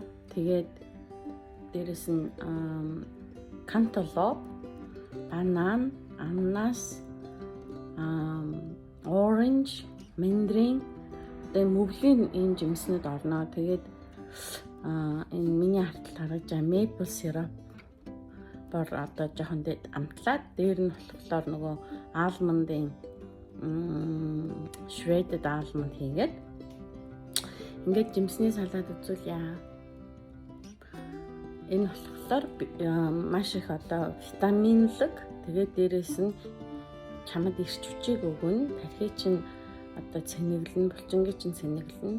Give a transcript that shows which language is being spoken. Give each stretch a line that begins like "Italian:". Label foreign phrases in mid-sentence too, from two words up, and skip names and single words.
Mongolian: Тэгээд дээрэс нь cantaloupe, банан, ананас, orange, mandarin тэгээд мөвлийн ийм жимснүүд орно. Тэгээд энэ миний хартал харагдж байгаа
English: maple syrup
Mongolian: бор одоо жоохон дэд амтлаад дээр нь болохоор нөгөө almond-ын
English: shredded almond
Mongolian: хийгээд ингээд жимсний салат үзүүлье. Энэ болохоор маш их одоо витаминлэг. Тэгээд дээрээс нь чамд ирч хүчийг өгнө. Тархий чинь одоо цэнэглэн, булчингийн чинь цэнэглэн.